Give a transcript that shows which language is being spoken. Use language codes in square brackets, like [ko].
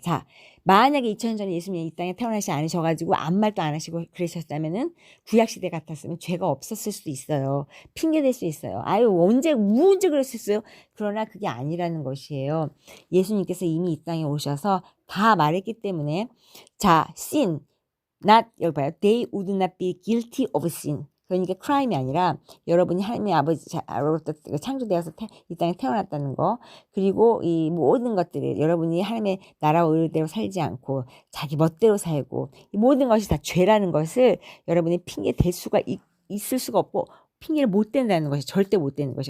[ko] 자, 만약에 2000년 전에 예수님이 이 땅에 태어나지 않으셔가지고 아무 말도 안 하시고 그러셨다면은 구약시대 같았으면 죄가 없었을 수도 있어요. 핑계댈 수 있어요. 아유 언제 그랬었어요. 그러나 그게 아니라는 것이에요. 예수님께서 이미 이 땅에 오셔서 다 말했기 때문에, 자, sin, 여기 봐요. [en] They would not be guilty of sin. [ko] 그러니까 crime이 아니라 여러분이 하나님의 아버지로부터 창조되어서 이 땅에 태어났다는 거, 그리고 이 모든 것들을 여러분이 하나님의 나라와 의대로 살지 않고 자기 멋대로 살고 이 모든 것이 다 죄라는 것을 여러분이 핑계 댈 수가 있을 수가 없고 핑계를 못 댄다는 것이 절대 못 되는 것이.